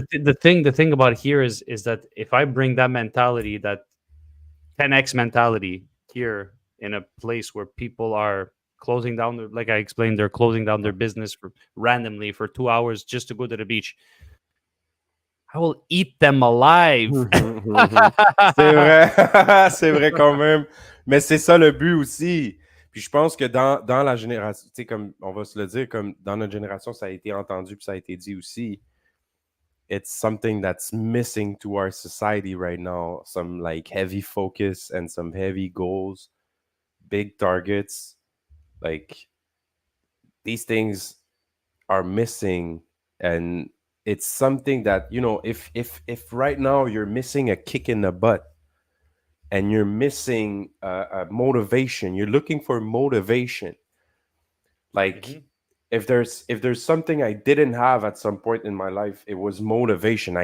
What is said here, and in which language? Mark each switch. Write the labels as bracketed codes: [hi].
[en] the thing about here is that if I bring that mentality, that 10x mentality here in a place where people are closing down like I explained, they're closing down their business randomly for 2 hours just to go to the beach, I will eat them alive. [fr] C'est vrai. C'est vrai quand même. Mais c'est ça le but aussi. Puis je pense que dans la génération, tu sais, comme on va se le dire, comme dans notre génération, ça a été entendu puis ça a été dit aussi. [en] It's something that's missing to our society right now. Some like heavy focus and some heavy goals, big targets. Like these things are missing, and it's something that if right now you're missing a kick in the butt and you're missing a motivation, you're looking for motivation, like if there's something I didn't have at some point in my life, it was motivation.